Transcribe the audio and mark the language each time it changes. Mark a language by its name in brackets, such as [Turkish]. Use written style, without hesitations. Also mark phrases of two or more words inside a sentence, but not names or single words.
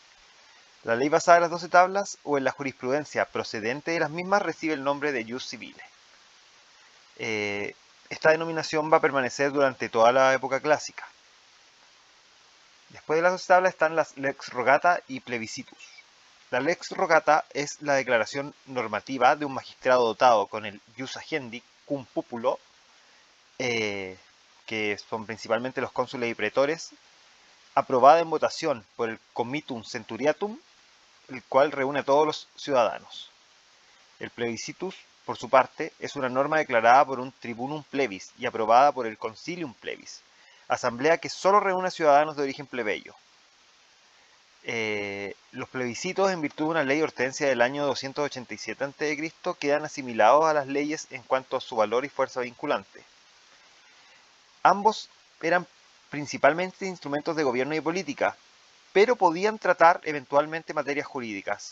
[Spanish] La ley basada en las 12 tablas o en la jurisprudencia procedente de las mismas recibe el nombre de [Latin] jus civile. [Spanish] Esta denominación va a permanecer durante toda la época clásica. Después de las 12 tablas están las [Latin] lex rogata [Spanish] y plebiscitus. La [Latin] lex rogata [Spanish] es la declaración normativa de un magistrado dotado con el [Latin] jus agendi cum populo, [Spanish] que son principalmente los cónsules y pretores, aprobada en votación por el [Latin] Comitum Centuriatum, [Spanish] el cual reúne a todos los ciudadanos. El plebiscitus, por su parte, es una norma declarada por un [Latin] tribunum plebis [Spanish] y aprobada por el [Latin] concilium plebis, [Spanish] asamblea que solo reúne a ciudadanos de origen plebeyo. Los plebiscitos, en virtud de una ley hortensia del año 287 a.C., quedan asimilados a las leyes en cuanto a su valor y fuerza vinculante. Ambos eran principalmente instrumentos de gobierno y política, pero podían tratar eventualmente materias jurídicas.